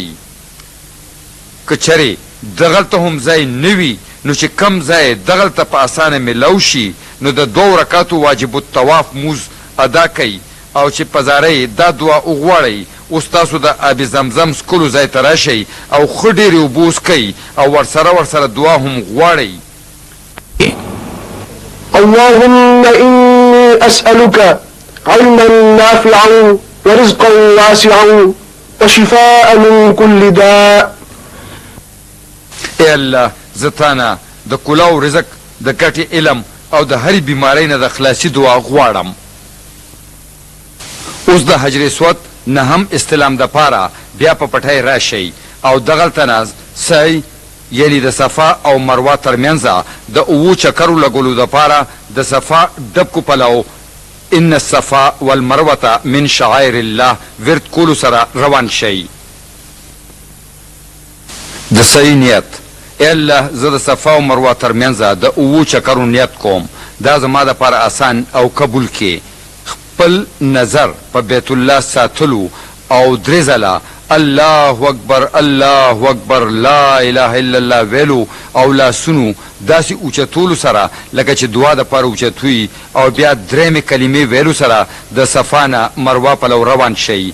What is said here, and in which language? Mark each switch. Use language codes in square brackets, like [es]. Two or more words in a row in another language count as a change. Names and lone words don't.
[ps] که چېرې دغلته هم ځای نه وي نو چې کم ځای دغلته په اسانه میلاو شي نو د 2 رکعاتو [ar] واجب الطواف [ps] مونځ ادا کوئ او چې په زارۍ دا دعا وغواړئ. اوس تاسو د آب زمزم څکلو ځای ته راشئ او ښه ډېرې اوبه وڅکئ او ورسره دعا هم غواړئ. [ar] اللهم إني أسألك علما نافعا ورزقا واسعا وشفاء من كل داء. [ps] ای الله زه تانه د کلاو رزق د ګټې علم او د هرې بیمارۍ نه د خلاصي دعا غواړم. اوس د حجر اسود نهم استلام د پاره بیا په پټۍ راشئ او دغلته نه سعی یعنی د صفا او مروه ترمنځه د 7 چکرو لګولو دپاره د صفا ډبکو پلو [ar] ان الصفا والمروه من شعائر الله [ps] ورد کولو سره روان شئ. د صحیح نیت: ای الله، زه د صفا او مروه ترمنځه د 7 چکرو نیت کوم. دا زما دپاره آسان او قبول کې خپل نظر په بیت الله ساتلو او 3 ځله [ar] الله اکبر الله اکبر لا اله الا الله [ps] ویلو او لاسونو داسې اوچتولو سره لکه چې دعا دپاره اوچتوي او بیا 3 کلمې ویلو سره د صفا نه مروه پلو روان شئ.